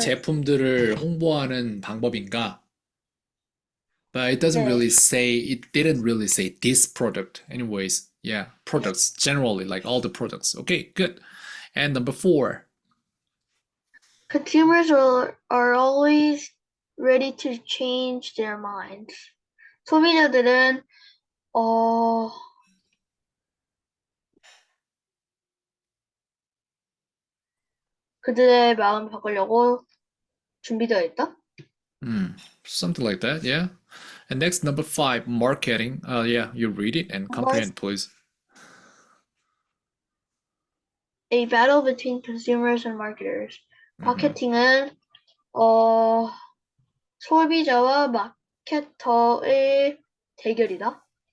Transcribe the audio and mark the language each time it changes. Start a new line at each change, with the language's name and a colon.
Korean: 제품들을 홍보하는 방법인가?
English: But it doesn't
Korean: 네.
English: really say, it didn't really say this product. Anyways, yeah, products generally, like all the products. Okay, good. And number 4. Consumers are always ready to change their minds.
Korean: 소비자들은 그들의 마음을 바꾸려고 준비되어 있다.
English: Something like that, yeah. And next, number 5, marketing. Yeah, you read it and comprehend, please. A battle between consumers and marketers. Mhm.
Korean: 마케팅은 소비자와 마케터의 대결이다.